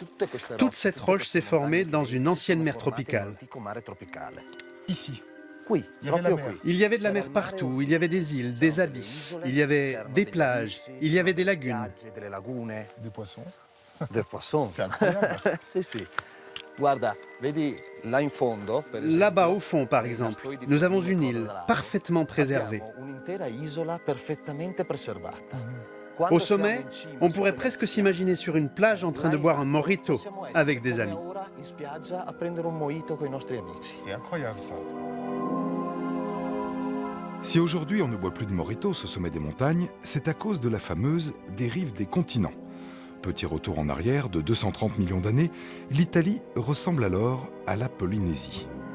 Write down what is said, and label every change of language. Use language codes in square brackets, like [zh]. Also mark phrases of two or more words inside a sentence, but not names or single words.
[fr] Toute cette roche s'est formée dans une ancienne mer tropicale. Ici. Il y avait de la mer partout, il y avait des îles, des abysses, il y avait des plages, il y avait des lagunes. Des poissons. Des poissons. C'est incroyable. [it] Sì, sì. Guarda, vedi là in fondo, per esempio, [fr] Là-bas au fond, par exemple, nous avons une île parfaitement préservée. [it] abbiamo un'intera isola perfettamente preservata. [fr] Au sommet, on pourrait presque s'imaginer sur une plage en train de boire un mojito avec des amis. [it] In spiaggia a prendere un mojito con i nostri amici. [fr] C'est incroyable, ça. Si aujourd'hui on ne boit plus de mojitos au sommet des montagnes, c'est à cause de la fameuse dérive des continents. Petit retour en arrière de 230 millions d'années, l'Italie ressemble alors à la Polynésie.